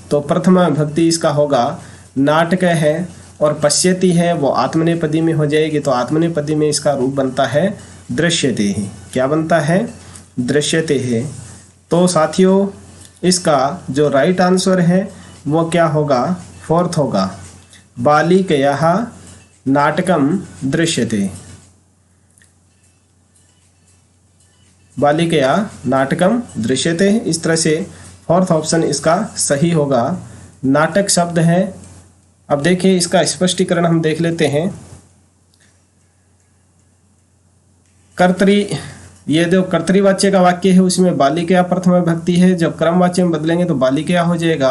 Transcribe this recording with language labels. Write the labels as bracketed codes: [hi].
[hi] तो प्रथमा विभक्ति इसका होगा नाटक है और पश्यति है वो आत्मनेपदी में हो जाएगी। तो आत्मनेपदी में इसका रूप बनता है दृश्यते है। क्या बनता है? दृश्यते है। तो साथियों इसका जो राइट आंसर है वो क्या होगा, फोर्थ होगा। [sa] बालिकयाः नाटकम दृश्यते, बालिकया नाटकम दृश्यते। [hi] इस तरह से फोर्थ ऑप्शन इसका सही होगा। नाटक शब्द है। अब देखिए इसका स्पष्टीकरण हम देख लेते हैं। कर्तरी, ये जो कर्तरीवाच्य का वाक्य है उसमें बालिकया प्रथम विभक्ति है, जब क्रमवाच्य में बदलेंगे तो बालिकया हो जाएगा।